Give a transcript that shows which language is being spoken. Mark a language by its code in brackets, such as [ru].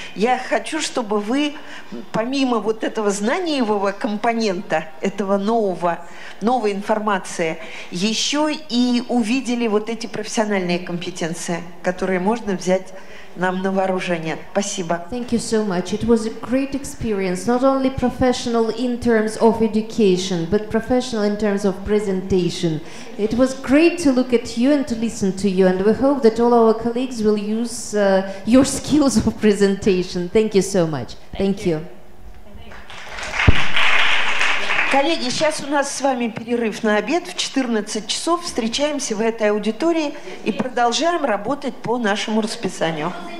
[ru] Я хочу, чтобы вы, помимо вот этого знаниевого компонента, этого новой информации, еще и увидели вот эти профессиональные компетенции, которые можно взять нам на вооружение. Спасибо. [en] Thank you so much. It was a great experience, not only professional in terms of education, but professional in terms of presentation. It was great to look at you and to listen to you, and we hope that all our colleagues will use your skills of presentation. Thank you so much. Thank you. Thank you. [ru] Коллеги, сейчас у нас с вами перерыв на обед. В 14 часов встречаемся в этой аудитории и продолжаем работать по нашему расписанию.